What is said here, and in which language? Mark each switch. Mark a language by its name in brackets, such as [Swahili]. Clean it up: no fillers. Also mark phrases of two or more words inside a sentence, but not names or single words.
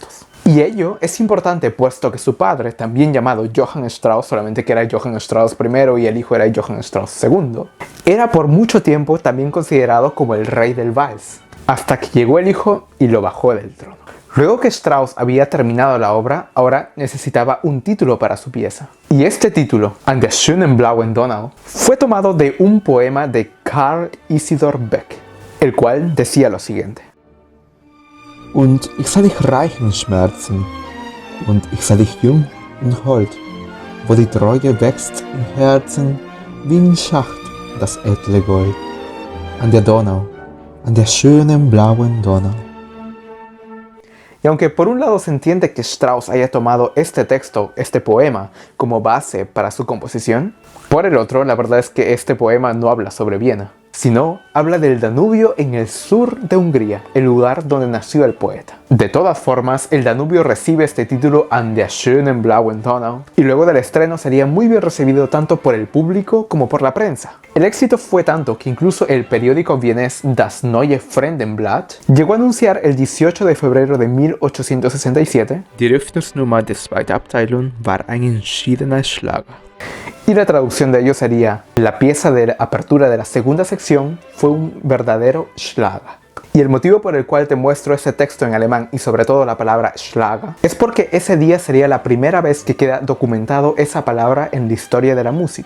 [Spanish] Y ello es importante puesto que su padre, también llamado Johann Strauss, solamente que era Johann Strauss I y el hijo era Johann Strauss II, era por mucho tiempo también considerado como el rey del vals, hasta que llegó el hijo y lo bajó del trono. Luego que Strauss había terminado la obra, ahora necesitaba un título para su pieza. Y este título, An der schönen blauen Donau, fue tomado de un poema de Karl Isidor Beck, el cual decía lo siguiente: [German] Und ich sah dich reich in Schmerzen, und ich sah dich jung und hold, wo die Treue wächst im Herzen, wie ein Schacht das edle Gold. An der Donau, an der schönen blauen Donau. [Spanish] Y aunque por un lado se entiende que Strauss haya tomado este texto, este poema, como base para su composición, por el otro, la verdad es que este poema no habla sobre Viena, sino habla del Danubio en el sur de Hungría, el lugar donde nació el poeta. De todas formas, el Danubio recibe este título An der schönen blauen Donau, y luego del estreno sería muy bien recibido tanto por el público como por la prensa. El éxito fue tanto que incluso el periódico vienés Das Neue Fremdenblatt llegó a anunciar el 18 de febrero de 1867: [German] Die Eröffnungsnummer der zweiten Abteilung war ein entschiedener Schlager. [Spanish] Y la traducción de ello sería: la pieza de apertura de la segunda sección fue un verdadero Schlager. Y el motivo por el cual te muestro ese texto en alemán y sobre todo la palabra Schlager es porque ese día sería la primera vez que queda documentado esa palabra en la historia de la música.